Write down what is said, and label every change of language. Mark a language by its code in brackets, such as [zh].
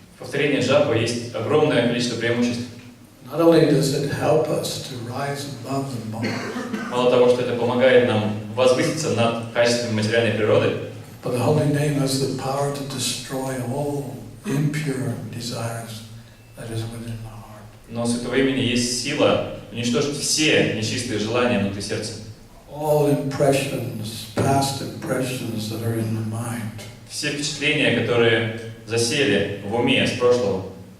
[ru] В повторении джапа есть огромное количество преимуществ. [en] Not only does it help us to rise above the mud, [ru] Мало того, что это помогает нам возвыситься над качествами материальной природы, [en] but the holy name has the power to destroy all impure desires that is within the heart. [ru] но у Святого Имени есть сила уничтожить все нечистые желания внутри сердца. [en] All impressions, past impressions that are in the mind. [ru] Все впечатления, которые засели в уме с прошлого.